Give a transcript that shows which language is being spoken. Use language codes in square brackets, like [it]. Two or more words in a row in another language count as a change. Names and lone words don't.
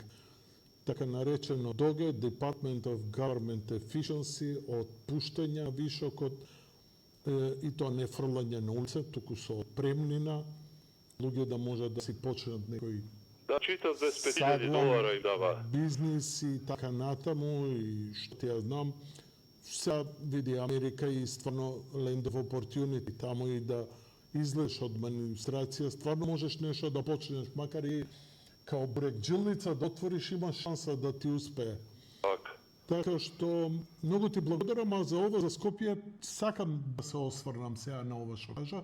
[mk] Така наречено ДОГЕ, [en] Department of Government Efficiency, [mk] отпуштања вишокот, и тоа не фрлање на улица, туку со отпремнина, луѓе да можат да си почнат некој Да читат $200,000 им дава. бизнис и така натаму, и што ти ја знам. Сега види Америка и стварно [en] land of opportunity, [mk] таму и да излезеш од администрација, стварно можеш нешто да почнеш, макар и као брекджилница да отвориш, има шанса да ти успее. Така што многу ти благодарам, а за ова за Скопје сакам да се осврнам сега на ова што кажа.